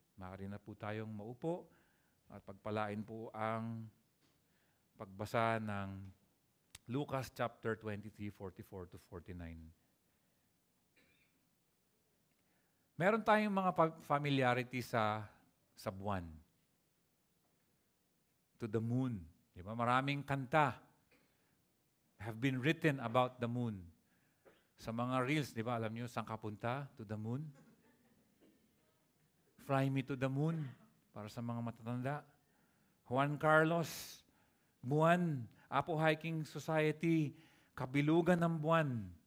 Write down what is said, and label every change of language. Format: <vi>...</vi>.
<tl>Maaari na po tayong maupo at pagpalain po ang pagbasa ng Lucas chapter 23, 44 to 49. Meron tayong mga familiarity sa buwan.</tl> <en>To the moon.</en> <tl>Di ba? Maraming kanta</tl> <en>have been written about the moon.</en> <tl>Sa mga reels, di ba, alam niyo saan kapunta?</tl> <en>To the moon. Fly me to the moon.</en> <tl>Para sa mga matatanda. Juan Carlos, buwan. Apo Hiking Society, kabilugan ng buwan.</tl>